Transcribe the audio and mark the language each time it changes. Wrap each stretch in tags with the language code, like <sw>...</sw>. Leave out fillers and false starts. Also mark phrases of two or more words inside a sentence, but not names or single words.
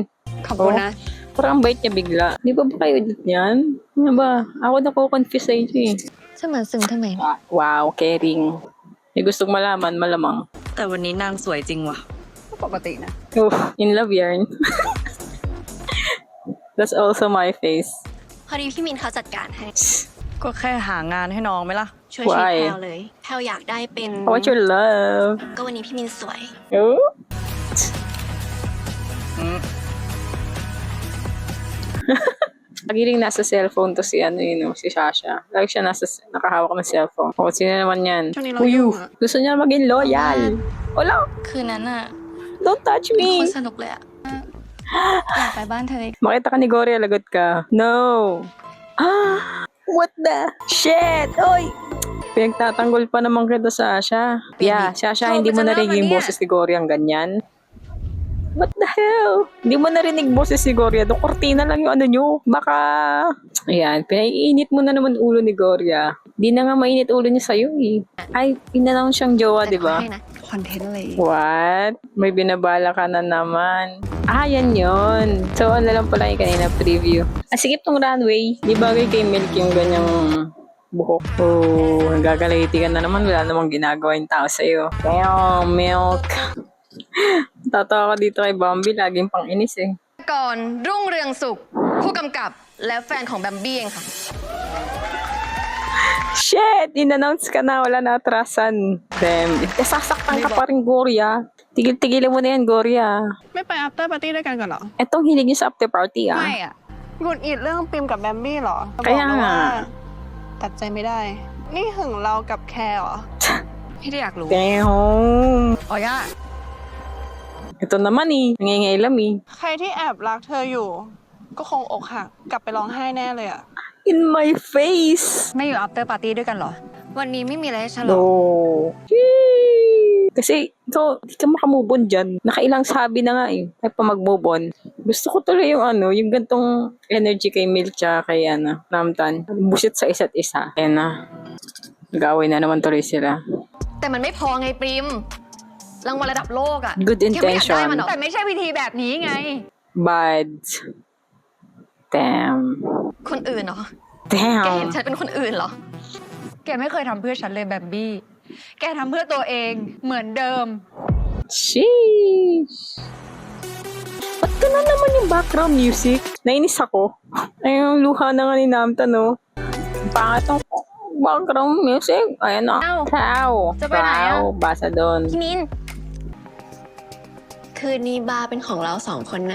<th>ขอบคุณนะ</th> <tl>Parang ang bait niya bigla. Di ba kayo ulit yan? Ano ba? Ako na-confuse sa inyo eh.</tl> <th>จะเหมือนซึ้งทำไม</th> <en>Wow, caring.</en> <tl>May gustong malaman, malamang.</tl> <th>แต่วันนี้นางสวยจริงว่ะ ปกตินะ</th> <en>Oh, in love yarn. That's also my face.</en> <th>พอดีพี่มินเขาจัดการให้ ก็แค่หางานให้น้องไหมล่ะ ช่วยชีวิต</th> <en>Why?</en> <th>แพลวเลย แพลวอยากได้เป็น</th> <en>What's your love?</en> <th>ก็วันนี้พี่มินสวย</th> <en>Oh?</en> <tl>Lagi rin nasa cellphone to si si Sasha. Lagi siya nakahawak ng cellphone. O, sino naman yan? Siya nilang yung nga. Gusto niya maging loyal. Wala.</tl> <th>คืนนั้นอะ</th> <en>Don't touch</en> <th>โค</th> <en>me.</en> <th>ตรสนุกเลยอะอยากไปบ้านเธอเลย</th> <tl>Makita ka ni Gory, lagot ka.</tl> <en>No. What the? Shit!</en> <tl>Oy! Pinagtatanggol pa naman kita,</tl> <en>Sasha. Yeah, Sasha,</en> <tl>hindi mo narinig yung boses ni Gory ang ganyan.</tl> <en>What the hell?</en> <tl>Hindi mo narinig boses ni Gory. Do kortina lang yung nyo. Baka... Ayan, pinaiinit mo na naman ulo ni Goria. Di na nga mainit ulo niya sa'yo eh. Ay, pinanong siyang jowa, di ba?</tl> <th>ให้นะ คอนเทนต์อะไร</th> <en>What?</en> <tl>May binabala ka na naman. Yan yun. So, ano lang pala yung kanina preview. Sige tong runway. Di bagay kay Milk yung ganyang buhok. Oh, nagagaliti ka na naman. Wala namang ginagawa yung tao sa'yo.</tl> <en>Damn, Milk.</en> <tl>Tatawa ka dito kay Bambi. Laging pang inis eh.</tl> <th>ก่อนรุ่งเรืองสุข ผู้กำกับและแฟนของแบมบี้เองค่ะ</th> <tl>Shit! In-announce ka na. Wala na atrasan. Damn. Sasaktan ka pa rin, Goria. Tigil-tigilan mo na yan, Goria.</tl> <th>ไม่ไป</th> <en>after party</en> <th>ด้วยกันก่อนเหรอ</th> <tl>Etong hilig niyo sa</tl> <en>after party,</en> <th>ไม่อ่ะ หงุดหงิดเรื่องปิมกับแบมบี้เหรอ</th> <tl>kaya</tl> <th>บอกนะว่า</th> <tl>nga</tl> <th>ตัดใจไม่ได้ นี่หึงเรากับแคร์เหรอ พี่ได้อยากรู้</th> <en>Damn.</en> <th>อ๋อย่า</th> <tl>Ito naman eh. Nangingailam eh.</tl> <th>ใครที่แอบรักเธออยู่ ก็คงอกหักกลับไปร้องไห้แน่เลยอะ</th> <en>In my face.</en> <th>ไม่อยู่</th> <en>after party</en> <th>ด้วยกันเหรอ วันนี้ไม่มีอะไรให้ฉลอง</th> <en>No.</en> <tl>Kasi ikaw, di ka makamove on dyan. Nakailang sabi na nga eh. Ay pa mag-move on. Gusto ko tuloy yung yung gantong energy kay Milk tsaka kay Ramtan. Busit sa isa't isa. Ayan na. Nag-away na naman tuloy sila.</tl> <th>แต่มันไม่พอไงปริมรางวัลระดับโลกอ่ะ</th> <en>Good</en> <th>แค่ไม่อยากได้</th> <en>intention.</en> <th>มันหรอก แต่ไม่ใช่วิธีแบบนี้ไง</th> <en>Bad. Damn.</en> <th>คนอื่นเหรอ แกเห็น</th> <en>Damn.</en> <th>ฉันเป็นคนอื่นเหรอ แกไม่เคยทำเพื่อฉันเลยแบบบี้ แกทำเพื่อตัวเองเหมือนเดิม</th> <en>Sheesh.</en> <tl>Ba't ganun naman yung</tl> <en>background music?</en> <tl>Nainis ako. Ay, yung luha na nga ni Namta, no? Pangat ang</tl> <en>background music.</en> <tl>Ayan na. Ow. Tao. Sabay na yan. Tao. Basa doon.</tl> <th>พี่มิน คืนนี้บาร์เป็นของเรา2 คนนะ</th>